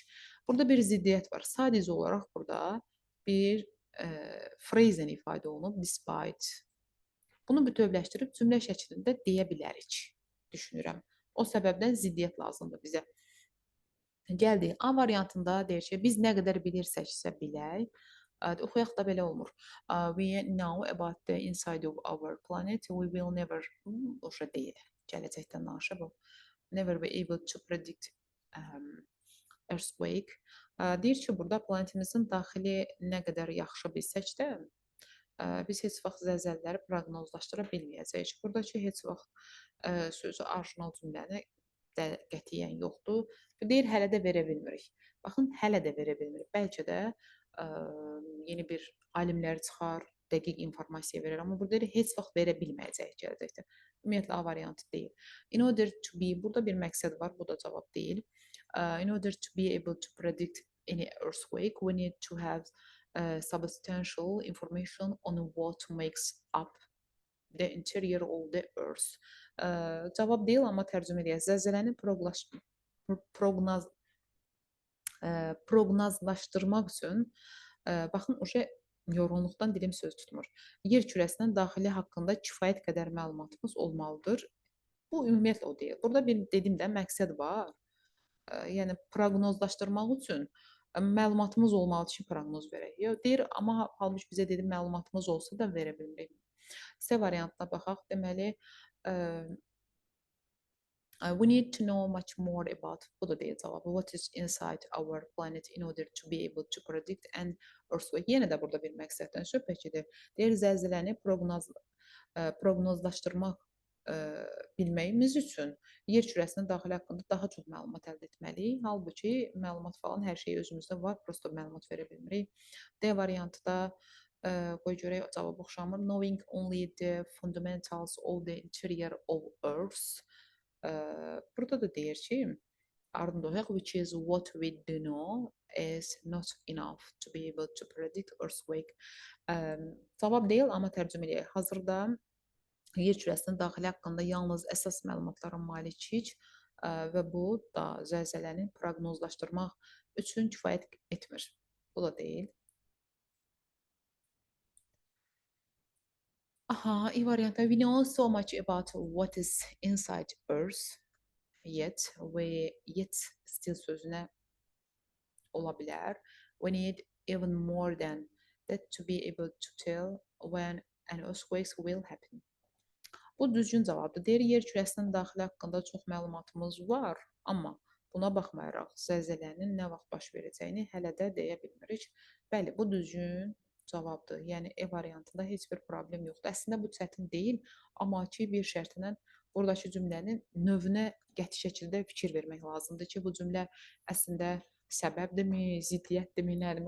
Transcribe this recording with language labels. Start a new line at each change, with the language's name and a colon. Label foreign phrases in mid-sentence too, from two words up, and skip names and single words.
Azerbaijani: Burada bir ziddiyyət var. Sadəcə olaraq burada bir phrase ilə ifadə olunub, despite. Bunu bütövləşdirib cümlə şəklində deyə bilərik, düşünürəm. O səbəbdən ziddiyyət lazımdır bizə. Gəldik, A variantında deyir ki, biz nə qədər bilirsəksə bilək, oxuyaq da belə olmur.
English: We know about the inside of our planet, we will never,
Azerbaijani: oşa deyil, gələcəkdən naşə bu.
English: Never be able to predict earthquake.
Azerbaijani: Deyir ki, burada planetimizin daxili nə qədər yaxşı bilsək də, biz heç vaxt zəlzələləri proqnozlaşdıra bilməyəcəyik. Buradakı heç vaxt sözü orijinal cümləni də qətiyyən yoxdur. Deyir, hələ də verə bilmirik. Baxın, hələ də verə bilmirik. Bəlkə də yeni bir alimlər çıxar, dəqiq informasiya verir. Amma burada deyir, heç vaxt verə bilməyəcəyik gələcəkdə. Ümumiyyətlə, A variantı deyil.
English: In order to be,
Azerbaijani: burada bir məqsəd var, bu da cavab deyil.
English: In order to be able to predict any earthquake, we need to have substantial information on what makes up the interior of the earth.
Azerbaijani: Cavab deyil, amma tərcümə edək. Zəlzələni proqnozlaşdırmaq üçün baxın, yorğunluqdan dilim söz tutmur. Yer kürəsinin daxili haqqında kifayət qədər məlumatımız olmalıdır. Bu ümumiyyətlə o deyil. Burada bir dedim də məqsəd var. Yəni proqnozlaşdırmaq üçün məlumatımız olmalıdır ki, proqnoz verək. Yox, deyir, amma halbuki bizə dedim məlumatımız olsa da verə bilmirik. C variantına baxaq. Deməli,
English: we need to know much more about,
Azerbaijani: bu da deyil cavabı,
English: what is inside our planet in order to be able to predict an earthquake.
Azerbaijani: Yenə də burada bir məqsəddən söhbət gedir. Deyir, zəlzələni proqnozlaşdırmaq bilməyimiz üçün yer kürəsinin daxili haqqında daha çox məlumat əldə etməliyik. Halbuki məlumat falan hər şey özümüzdə var, prosta məlumat verə bilmirik. D variantı da qoy görək cavab oxşamır.
English: Knowing only the fundamentals of the interior of Earth.
Azerbaijani: Burada da deyir ki, ardında oxuyaq,
English: which is what we do know is not enough to be able to predict earthquake.
Azerbaijani: Cavab deyil, amma tərcümə edək. Hazırda yer kürəsinin daxili haqqında yalnız əsas məlumatlara malikik, və bu da zəlzələni proqnozlaşdırmaq üçün kifayət etmir. Bu da deyil. Aha, iyi variantlar.
English: We know so much about what is inside Earth, yet still
Azerbaijani: sözünə ola bilər.
English: We need even more than that to be able to tell when an earthquake will happen.
Azerbaijani: Bu düzgün cavabdır. Deyir, yer kürəsinin daxili haqqında çox məlumatımız var, amma buna baxmayaraq zəlzələnin nə vaxt baş verəcəyini hələ də deyə bilmirik. Bəli, bu düzgün cavabdır. Yəni E variantında heç bir problem yoxdur. Əslində bu çətin deyil, amma ki bir şərtlə buradakı cümlənin növünə qəti şəkildə fikir vermək lazımdır ki, bu cümlə əslində səbəbdirmi, ziddiyyətdirmi, nədirmi?